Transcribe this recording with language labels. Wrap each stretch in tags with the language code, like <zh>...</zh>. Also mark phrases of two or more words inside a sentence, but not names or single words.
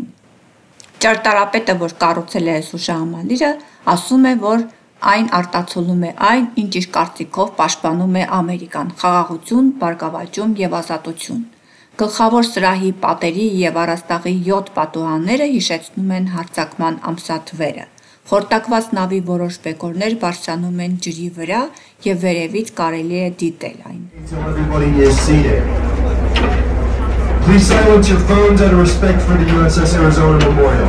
<hy>Ճարտարապետը, որ կառուցել է հուշահամալիրը, ասում է, որ այն արտացոլում է այն, ինչ իր կարծիքով պաշտպանում է Ամերիկան՝ խաղաղություն, բարգավաճում եւ ազատություն։ Գլխավոր սրահի պատերի եւ առաստաղի 7 պատուհանները հիշեցնում են հարձակման ամսաթվերը։ Խորտակված նավի որոշ բեկորներ բարձրանում են ջրի վրա եւ վերևից կարելի է դիտել այն։</hy> <en>Please silence your phones out of respect for the USS Arizona Memorial.</en>